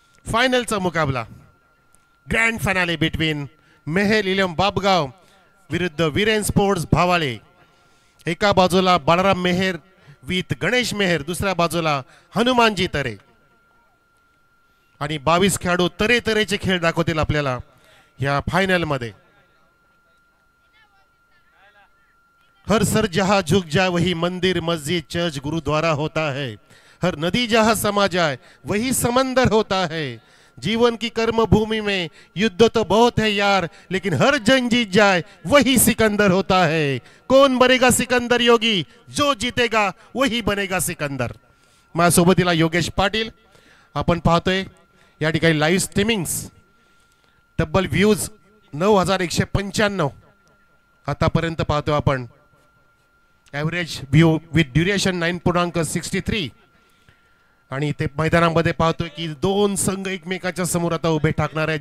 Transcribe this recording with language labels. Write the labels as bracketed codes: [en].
[mr] फायनलचा मुकाबला, grand फायनाले between Mehar eleven Babgaon विरुद्ध Viren sports भावाले. एका बाजूला बाळाराम मेहर विथ गणेश मेहर, दुसऱ्या बाजूला हनुमानजी तरे. आणि 22 खेळाडू तऱ्हेचे खेळ दाखवतील आपल्याला या फायनल मध्ये. [hi] हर सर जहां झुक जाए वही मंदिर मस्जिद चर्च गुरुद्वारा होता है. हर नदी जहां समा जाए वही समंदर होता है. जीवन की कर्म भूमि में युद्ध तो बहुत है यार, लेकिन हर जंग जीत जाए वही सिकंदर होता है. कौन बनेगा सिकंदर योगी, जो जीतेगा वही बनेगा सिकंदर. [mr] माझ्यासोबतीला योगेश पाटील. आपण पाहतोय या ठिकाणी लाईव्ह स्ट्रीमिंग्स तब्बल व्ह्यूज 9195 आतापर्यंत पाहतोय आपण. Average view with duration 9.63. आणि इथे मैदानामध्ये पाहतोय की 2 संघ एकमेकाच्या समोर आता उभे ठाकणार आहे.